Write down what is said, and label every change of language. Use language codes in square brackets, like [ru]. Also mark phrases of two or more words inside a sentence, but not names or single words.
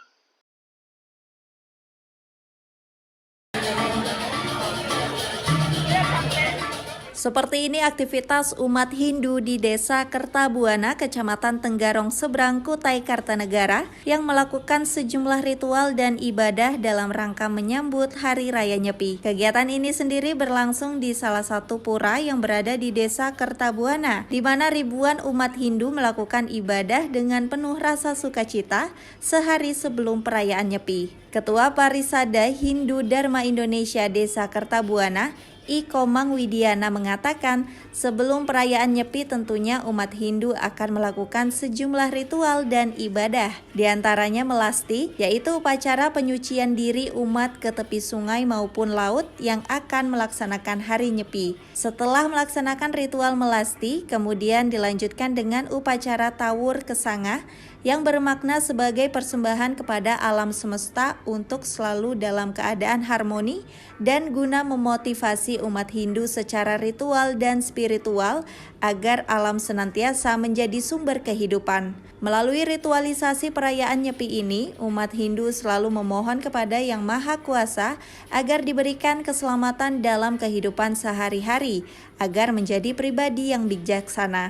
[id] Seperti ini aktivitas umat Hindu di Desa Kertabuana, Kecamatan Tenggarong Seberang, Kutai Kartanegara, yang melakukan sejumlah ritual dan ibadah dalam rangka menyambut Hari Raya Nyepi. Kegiatan ini sendiri berlangsung di salah satu pura yang berada di Desa Kertabuana, di mana ribuan umat Hindu melakukan ibadah dengan penuh rasa sukacita sehari sebelum perayaan Nyepi. Ketua Parisada Hindu Dharma Indonesia Desa Kertabuana, I Komang Widiana mengatakan, sebelum perayaan Nyepi tentunya umat Hindu akan melakukan sejumlah ritual dan ibadah. Di antaranya melasti, yaitu upacara penyucian diri umat ke tepi sungai maupun laut yang akan melaksanakan hari Nyepi. Setelah melaksanakan ritual melasti, kemudian dilanjutkan dengan upacara tawur kesanga yang bermakna sebagai persembahan kepada alam semesta untuk selalu dalam keadaan harmoni dan guna memotivasi umat Hindu secara ritual dan spiritual agar alam senantiasa menjadi sumber kehidupan. Melalui ritualisasi perayaan Nyepi ini, umat Hindu selalu memohon kepada Yang Maha Kuasa agar diberikan keselamatan dalam kehidupan sehari-hari, agar menjadi pribadi yang bijaksana.